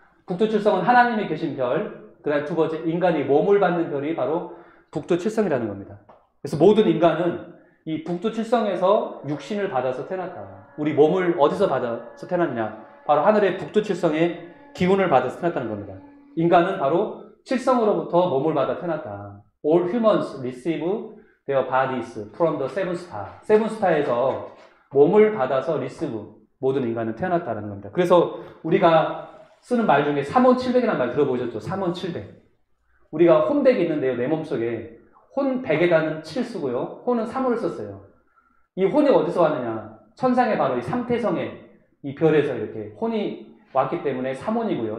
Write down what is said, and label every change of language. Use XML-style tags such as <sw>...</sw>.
<ko>북두칠성은 하나님이 계신 별, 그 다음 2번째 인간이 몸을 받는 별이 바로 북두칠성이라는 겁니다. 그래서 모든 인간은 이 북두칠성에서 육신을 받아서 태어났다. 우리 몸을 어디서 받아서 태어났냐? 바로 하늘의 북두칠성의 기운을 받아서 태어났다는 겁니다. 인간은 바로 칠성으로부터 몸을 받아 태어났다.</ko> <en>All humans receive their bodies from the seven star.</en> <ko>세븐 스타에서 몸을 받아서 receive, 모든 인간은 태어났다는 겁니다. 그래서 우리가 쓰는 말 중에 3원7백이라는 말 들어보셨죠? 3원7백. 우리가 혼백이 있는데요, 내 몸속에. 혼백에다는 7 쓰고요. 혼은 3호를 썼어요. 이 혼이 어디서 왔느냐? 천상의 바로 이 삼태성의 이 별에서 이렇게 혼이 왔기 때문에 3혼이고요.</ko>